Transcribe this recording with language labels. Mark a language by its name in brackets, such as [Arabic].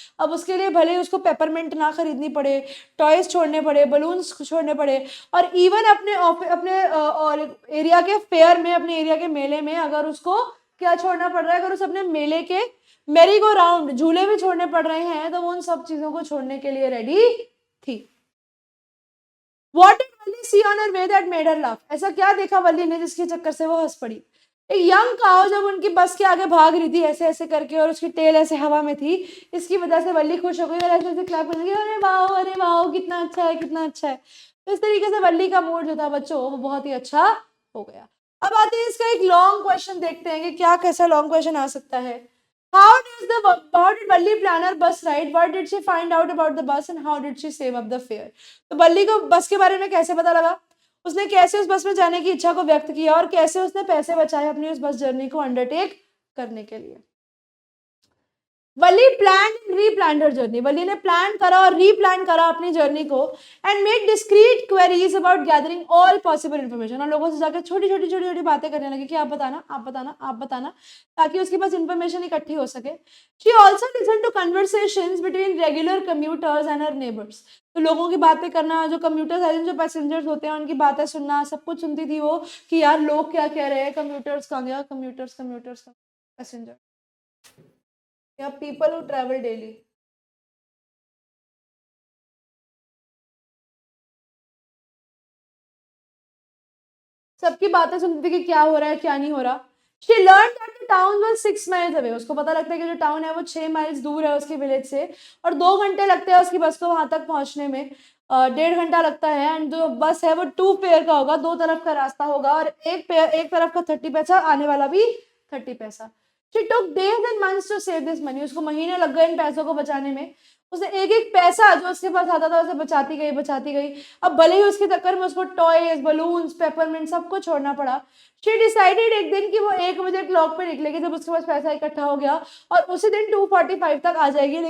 [Hindi] अब उसके लिए भले उसको पेपरमिंट ना खरीदनी पड़े, टॉयज छोड़ने पड़े, बलून्स छोड़ने पड़े, और इवन अपने और एरिया के फेयर में, अपने एरिया के मेले में अगर उसको क्या छोड़ना पड़ रहा है, अगर उस अपने मेले के मेरी गो राउंड झूले भी छोड़ने पड़ रहे हैं, तो वो उन सब चीजों को छोड़ने के लिए रेडी थी। [English] What did Valli see on her way that made her laugh? [Hindi] ऐसा क्या देखा वल्ली ने जिसके चक्कर से वो हंस पड़ी? एक यंग काऊ जब उनकी बस के आगे भाग रही थी ऐसे ऐसे करके, और उसकी टेल ऐसे हवा में थी, इसकी वजह से वल्ली खुश हो गई और ऐसे ऐसे क्लैप करने लगी, अरे वाह कितना अच्छा है, कितना अच्छा है। तो इस तरीके से वल्ली का मूड जो था बच्चों वो बहुत ही अच्छा हो गया। अब आते हैं इसका एक लॉन्ग क्वेश्चन देखते हैं कि क्या कैसा लॉन्ग क्वेश्चन आ सकता है। [English] How did Valli plan her bus ride? What did she find out about the bus and how did she save up the fare? [Hindi] तो वल्ली को बस के बारे में कैसे पता लगा, उसने कैसे उस बस में जाने की इच्छा को व्यक्त किया, और कैसे उसने पैसे बचाए अपनी उस बस जर्नी को अंडरटेक करने के लिए। [English] Valli plan replan her journey. [Hindi] वल्ली ने प्लान करा और रीप्लान करा अपनी जर्नी को, [English] And made discreet queries about gathering all possible information. [Hindi] और लोगों से जाकर छोटी छोटी बातें करने लगी कि आप बताना, ताकि उसके पास इन्फॉर्मेशन इकट्ठी हो सके। [English] She also listen to conversations between regular commuters and her neighbours. [Hindi] तो लोगों की बातें करना, जो कम्यूटर्स है, जो पैसेंजर्स होते हैं उनकी बातें सुनना, सब कुछ सुनती थी वो कि यार लोग क्या कह रहे हैं, कम्यूटर्स कहाँ गया, कम्यूटर्स पैसेंजर या [English] People who travel daily. [Hindi] सबकी बातें सुनती थी कि क्या हो रहा है क्या नहीं हो रहा। [English] She learned that the town was 6 miles away. [Hindi] उसको पता लगता है कि जो टाउन है वो 6 माइल्स दूर है उसके विलेज से, और 2 घंटे लगते हैं उसकी बस को वहां तक पहुंचने में, 1.5 घंटा लगता है। एंड जो बस है वो 2 पेयर का होगा, 2 तरफ का रास्ता होगा, और एक तरफ का 30 पैसा, आने वाला भी 30 पैसा। [English] She took days and months to save this money. [Hindi] उसको महीने लग गए इन पैसों को बचाने में। उसने एक एक पैसा जो उसके पास आता था उसे बचाती गई। अब भले ही उसके चक्कर में उसको टॉयज, बलून्स, पेपरमिंट सबको छोड़ना पड़ा। [English] she decided [Hindi] एक दिन कि वो 1 बजे क्लॉक पे निकलेगी जब उसके पास पैसा इकट्ठा हो गया, और उसी दिन 2:45 तक आ जाएगी।